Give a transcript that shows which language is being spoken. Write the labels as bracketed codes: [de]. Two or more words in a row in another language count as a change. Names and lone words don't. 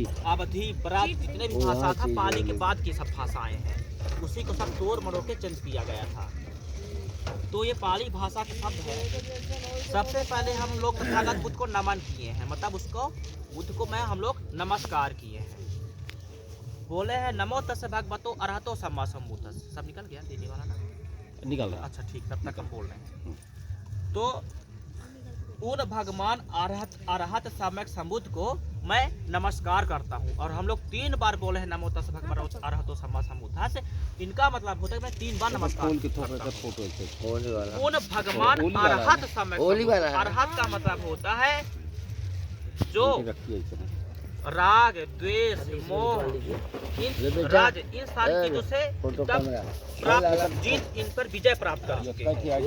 [hi] अवधि ब्रज जितने भी भाषा था पाली के बाद की सब भाषाएं हैं, उसी को सब तोड़ मरोड़ के चेंज किया गया था। तो ये पाली भाषा के शब्द है। सबसे पहले हम लोग तथागत बुद्ध को नमन किए हैं, मतलब उसको बुद्ध को मैं हम लोग नमस्कार किए हैं, बोले हैं [pi] नमो तस् भगवतो अरहतो सम्मा सम्बुद्धस्स। [hi] सब निकल गया देने वाला ना, निकल रहा। अच्छा ठीक, तब तक हम बोल रहे हैं। तो उन भगवान अरहत सम्यक सम्बुद्ध को मैं नमस्कार करता हूँ, और हम लोग 3 बार बोले हैं [pi] नमो तस् भगवतो अरहतो सम्मा सम्बुद्धस्स। [hi] इनका मतलब होता है मैं 3 बार नमस्कार करता हूँ। उन भगवान अरहत सम्यक, अरहत का मतलब होता है जो राग द्वेष मोह इन सारी चीजों से जीत इन पर विजय प्राप्त कर चुके हैं।